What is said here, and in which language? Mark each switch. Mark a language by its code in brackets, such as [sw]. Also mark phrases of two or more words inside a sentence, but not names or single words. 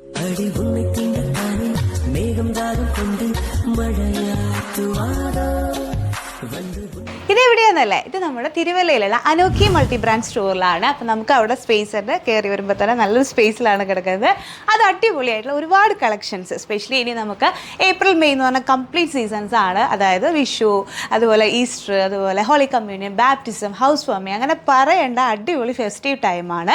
[ta] அடி உன்னை திண்டத்தானே மேகம் தாகம் கொண்டு மழையாற்றுவாரோ வந்து [ml] ഇതെവിടെയാണെന്നല്ലേ, ഇത് നമ്മുടെ തിരുവല്ലയിലുള്ള അനോഖി മൾട്ടി ബ്രാൻഡ് സ്റ്റോറിലാണ്. അപ്പം നമുക്ക് അവിടെ സ്പേസ് ഉണ്ട്. കയറി വരുമ്പോൾ തന്നെ നല്ലൊരു സ്പേസിലാണ് കിടക്കുന്നത്. അത് അടിപൊളിയായിട്ടുള്ള ഒരുപാട് കളക്ഷൻസ്, എസ്പെഷ്യലി ഇനി നമുക്ക് ഏപ്രിൽ മെയ് എന്ന് പറഞ്ഞാൽ [en] complete seasons [ml] ആണ്. അതായത് വിഷു, അതുപോലെ ഈസ്റ്റർ, അതുപോലെ [en] holy communion, [ml] ബാപ്റ്റിസം, [en] house warming, [ml] അങ്ങനെ പറയേണ്ട അടിപൊളി ഫെസ്റ്റീവ് ടൈമാണ്.